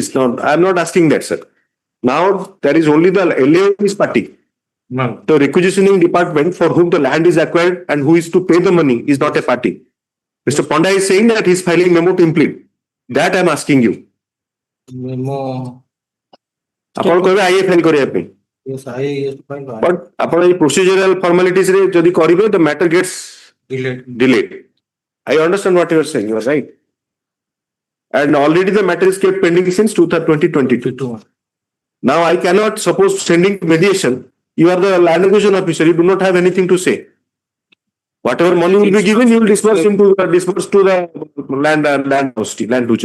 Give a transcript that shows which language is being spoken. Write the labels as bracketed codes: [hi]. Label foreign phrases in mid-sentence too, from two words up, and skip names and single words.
[en] No, I am not asking that, sir. Now there is only the LA's party. The requisitioning department for whom the land is acquired and who is to pay the money is not a party. Mr. Panda is saying that he is filing memo to implead. That I am asking you. Memo. [or] ଆପଣ କହିବେ [en] IA file [or] କରିବା ପାଇଁ ବଟ୍ ଆପଣ ଏଇ [en] procedural formalities [or] ରେ ଯଦି କରିବେ [en] the matter gets delayed. I understand what you are saying. You are right. And already the matter is kept pending since 2022. Now I cannot suppose sending mediation. You are the land acquisition officer. You do not have anything to say. Whatever money will be given, you will disperse to the land user.